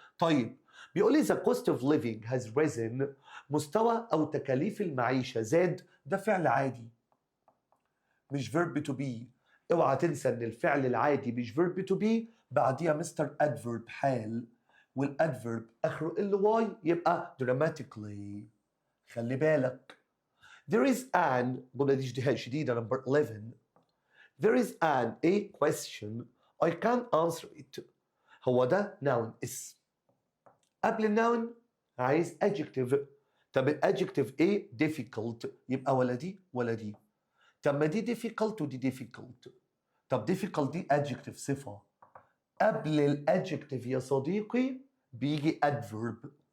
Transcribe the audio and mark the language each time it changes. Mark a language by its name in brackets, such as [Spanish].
[Arabic] طيب بيقول لي [English] the cost of living has risen [Arabic] مستوى أو تكاليف المعيشة زاد، ده فعل عادي مش verb to be. اوعى تنسى ان الفعل العادي مش verb to be بعديها مستر adverb حال، والادفيرب اخره ly يبقى dramatically. خلي بالك [English] there is an [Arabic] الجملة دي شديدة [English] number 11 there is a question I can't answer it. [Arabic] هو ده noun اسم، قبل النون عايز adjective. طب الادجكتيف ايه difficult يبقى ولا دي ولا دي. طب ما دي difficult ودي difficult. طب difficult دي adjective صفة، قبل الادجكتيف يا صديقي بيجي adverb.